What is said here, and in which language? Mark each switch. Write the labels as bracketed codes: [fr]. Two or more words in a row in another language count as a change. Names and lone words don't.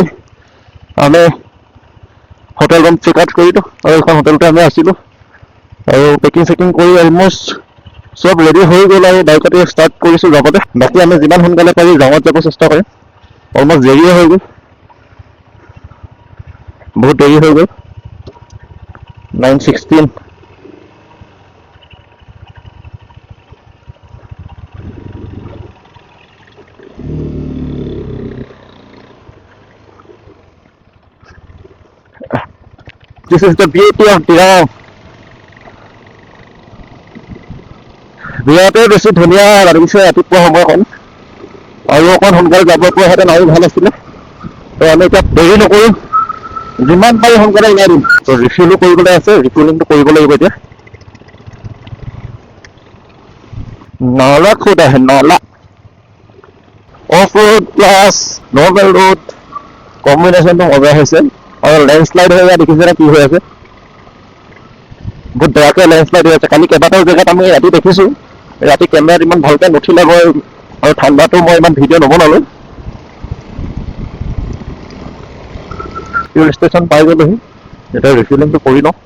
[as] আমি হোটেল ৰুম [en] check out [as] কৰিলোঁ আৰু এইখন হোটেলতে আমি আছিলোঁ আৰু [en] packing checking [as] কৰি অলমষ্ট চব ৰেডি হৈ গ'ল আৰু বাইকতে ষ্টাৰ্ট কৰিছোঁ যাবতে। বাকী আমি যিমান সোনকালে পাৰি গাঁৱত যাব চেষ্টা কৰিম। অলমষ্ট দেৰিয়ে হৈ গ'ল, বহুত দেৰি হৈ গ'ল। [en] 9:16 This is the beauty of Dirang. [as] বিৰাটেই বেছি ধুনীয়া লাগিছে ৰাতিপুৱা সময়খন, আৰু অকণ সোনকালে যাব পৰাহেঁতেন আৰু ভাল আছিলে। তো আমি এতিয়া দেৰি নকৰোঁ, যিমান পাৰি সোনকালে ওলাই দিম। তো ৰিফিলো কৰিবলৈ আছে, ৰিফিলিংটো কৰিব লাগিব এতিয়া। [hi] नाला खुद है नाला, [en] off road plus normal road combination [hi] मजा হৈছে। [as] আৰু লেণ্ডশ্লাইড হৈ দেখিছে কি হৈ আছে, বহুত বেয়াকৈ লেণ্ডশ্লাইড হৈ আছে। কালি কেইবাটাও জেগাত আমি ৰাতি দেখিছোঁ, ৰাতি কেমেৰাত ইমান ভালকৈ নুঠিলে গৈ, আৰু ঠাণ্ডাটো মই ইমান ভিডিঅ' নবনালোঁ। ফিউল ষ্টেচন পাই গ'লোহি, এতিয়া ৰিফিলিংটো কৰি লওঁ।